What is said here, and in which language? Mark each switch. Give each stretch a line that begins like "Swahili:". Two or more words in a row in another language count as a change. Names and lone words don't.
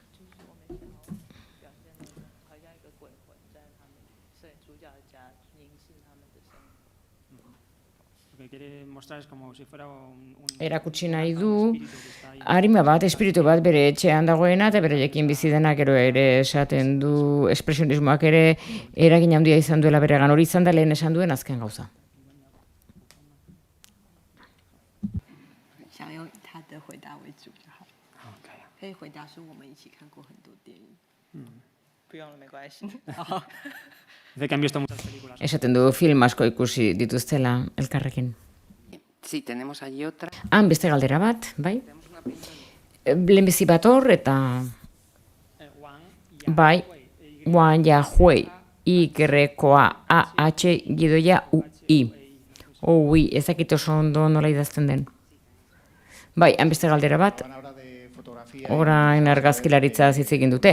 Basque: Erakutsi nahi du arima bat, espiritu bat bere etxean dagoena eta bereiekin bizi dena gero ere esaten du espresionismoak ere eragin handia izan duela beregan, hori izan da lehen esan duen azken gauza.
Chinese: 想用他的回答为主就好。可以回答说我们一起看过很多电影。不用了，没关系。
Basque: Esaten du film asko ikusi dituztela elkarrekin.
Spanish: Sí, tenemos allí otra.
Basque: Beste galdera bat, bai? Lehenbizi bat hor eta bai, Wang Yahui, Y-A-H-I-U-I. Ui, ezakit oso ondo nola idazten den. Bai, beste galdera bat, orain argazkilaritza hitz egin dute.